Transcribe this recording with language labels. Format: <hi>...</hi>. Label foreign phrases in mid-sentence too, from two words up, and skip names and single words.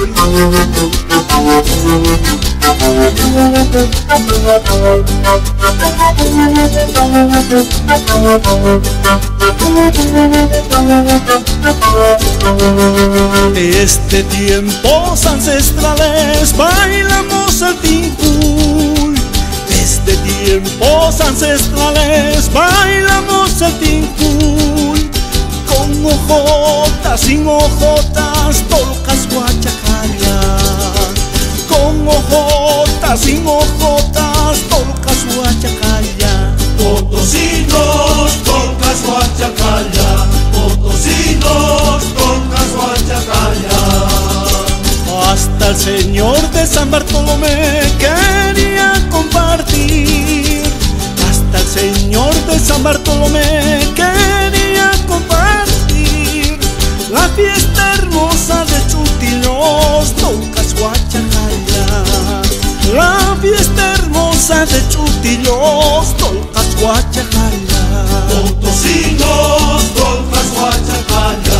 <es>Desde tiempos ancestrales bailamos el tincuy. Desde tiempos ancestrales bailamos el tincuy. Con ojotas, sin ojotas,</es> <qu>tolcas guachacalla.</qu> <es>Con ojotas, sin ojotas,</es> <qu>tolcas guachacalla.</qu> <es>Potosinos,</es> <qu>tolcas guachacalla.</qu> <es>Potosinos,</es> <qu>tolcas guachacalla.</qu> <es>Hasta el señor de San Bartolomé quería compartir. Hasta el señor de San Bartolomé quería compartir la fiesta hermosa de Chutilos,</es> <qu>tolcas guachacalla.</qu> <es>La fiesta hermosa de Chutilos,</es> <qu>tolcas guachacalla.</qu> <es>Potosinos,</es> <qu>tolcas guachacalla.</qu>